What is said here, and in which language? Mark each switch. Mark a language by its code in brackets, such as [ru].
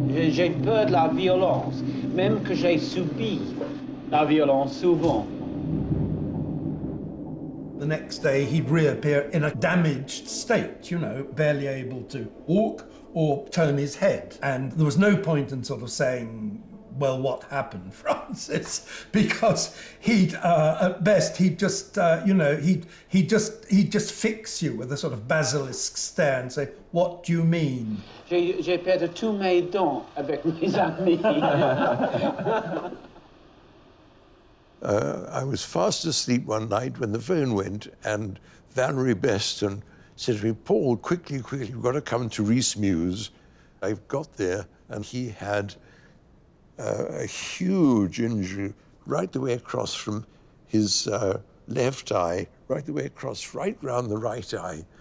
[fr] J'ai peur de la violence, même que j'ai subi la violence souvent. [en] The next day, he'd reappear in a damaged state, you know, barely able to walk or turn his head. And there was no point in sort of saying, well, what happened, Francis? Because at best, he'd just, he'd just fix you with a sort of basilisk stare and say, what do you mean? [fr] J'ai perdu tous mes dents avec mes amis. [en] I was fast asleep one night when the phone went, and Valerie Beston said to me, Paul, quickly, you've got to come to Rhys Mews. I got there, and he had a huge injury right the way across from his left eye, right the way across, right round the right eye.